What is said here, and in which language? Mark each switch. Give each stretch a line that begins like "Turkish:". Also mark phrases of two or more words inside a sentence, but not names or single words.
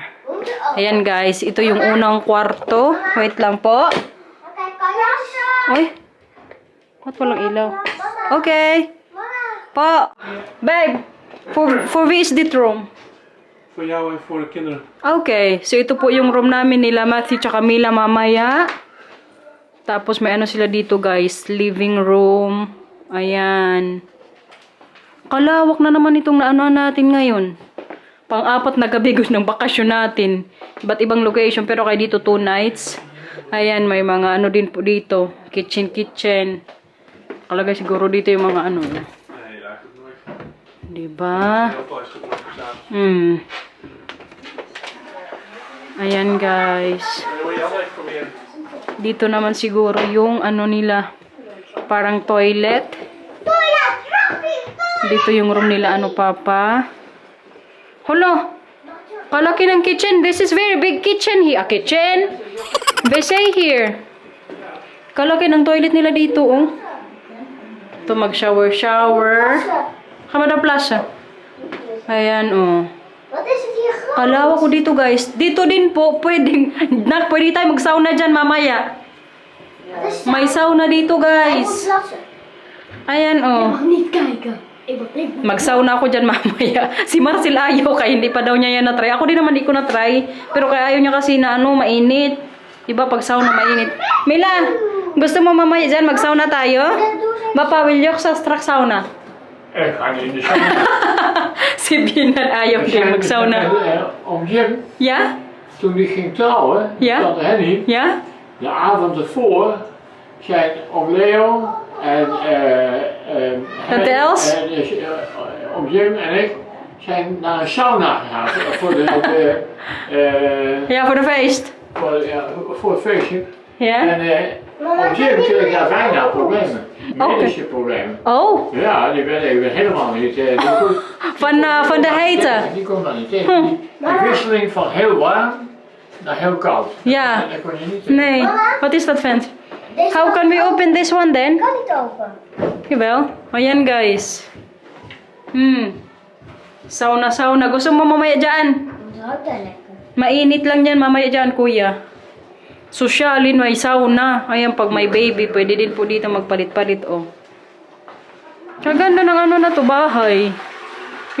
Filipino: Ayan guys, ito yung unang kwarto. Wait lang po. Uy, ba't walang ilaw? Okay. Pa,
Dutch: babe, for wie is dit room? Voor jou en voor de kinderen.
Filipino: Okay, so ito po yung room namin nila Matthew tsaka Mila mamaya. Tapos may ano sila dito guys, living room. Ayan. Kalawak na naman itong naano natin ngayon. Pang-apat na gabi ng bakasyon natin. Iba't ibang location pero kay dito 2 nights. Ayan, may mga ano din po dito. Kitchen. Kalagay siguro dito yung mga ano.
Dutch: Nee, daar is het nooit van.
Filipino: Diba?
Dutch: Heel veel is het nooit gedaan.
Filipino: Ayan guys.
Dutch: Wil je al even proberen?
Filipino: Dito naman siguro yung ano nila. Parang toilet. Dito yung room nila ano papa. Hala. Kalaki ng kitchen.
English: This is very big kitchen here. Kitchen. WC here.
Filipino: Kalaki ng toilet nila dito oh. Ito mag-shower. Kamada plaza. Ayan oh.
Dutch: Wat is het hier groot?
Filipino: Kalawa ko dito guys. Dito din po pwede tayo mag-sauna dyan mamaya. May sauna dito guys.
Dutch: Plassen.
Filipino: Ayan oh.
Dutch: Mag niet kijken. Ik wil niet.
Filipino: Mag-sauna ako dyan mamaya. Si Marcel ayaw kaya hindi pa daw niya yan na-try. Ako din naman di ko na-try. Pero kaya ayaw niya kasi na ano, mainit. Diba pag sauna mainit. Mila, gusto mo mamaya dyan mag-sauna tayo?
English: Bapa, will you sa sauna?
Dutch: Ga je in de sauna?
Filipino: Si Binan ayaw din mag-sauna.
Dutch: Om Jim, Ja? toen die ging trouwen, Ja? tante Henny, Ja? de avond ervoor, zijn om Leo en Tante Els? en om Jim en ik zijn naar een sauna gegaan voor Ja, voor de feest. voor het feestje. Ja? En om Jim kreeg daar bijna problemen, medische problemen. Oh, Ja, die werd even helemaal niet. Die van de hitte. Die kon dat niet tegen. Die wisseling van heel warm naar heel koud. Ja. Dat kon je niet tegen. Nee. Wat is dat, vent? Deze
English: How can we open this one then?
Dutch: kan niet open. Jawel.
Filipino: Ayan, guys. Sauna. Gusto mo mamaya dyan?
Dutch: Dat ruikt wel lekker.
Filipino: Mainit lang yan mamaya dyan, kuya. Sosyalin, may sauna. Ayan, pag may baby, pwede din po dito magpalit-palit, oh. Kaganda ng ano na to, bahay.